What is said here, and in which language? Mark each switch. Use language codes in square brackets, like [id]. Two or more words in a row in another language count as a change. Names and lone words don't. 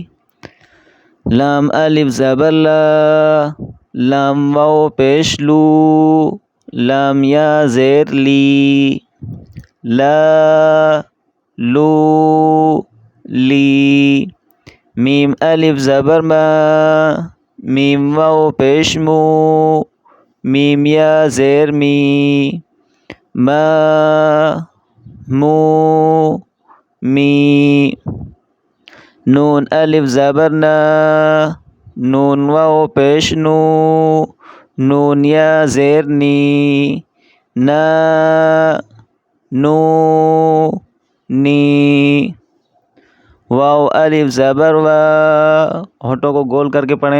[ur] لام الف زبر لا، لام واو پیش لو، لام یا زیر لی، لا لو لی۔ میم الف زبر ما، میم واو پیش مو، میم یا زیر می، ما مو می۔ نون الف زبر نا، نون واو پیش نو، نون یا زیر نی، نا نو نی۔ واو الف زبر وا، ہونٹوں کو گول کر کے پڑھیں۔